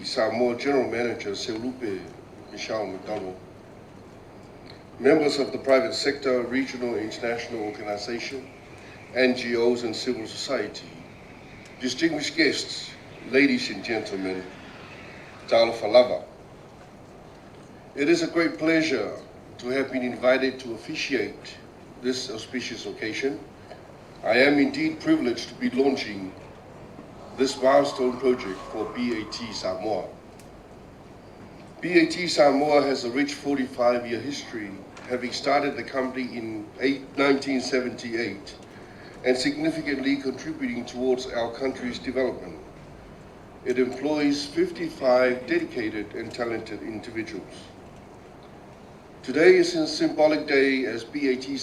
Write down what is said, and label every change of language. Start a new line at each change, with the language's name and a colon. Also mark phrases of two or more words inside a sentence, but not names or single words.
English: Samoa General Manager Seulupe Michelle McDonald, members of the private sector, regional and international organization, NGOs and civil society, distinguished guests, ladies and gentlemen,
Samoan: Talo Falava.
English: It is a great pleasure to have been invited to officiate this auspicious occasion. I am indeed privileged to be launching this milestone project for B.A.T. Samoa. B.A.T. Samoa has a rich 45-year history, having started the company in 1978 and significantly contributing towards our country's development. It employs 55 dedicated and talented individuals. Today is a symbolic day as B.A.T.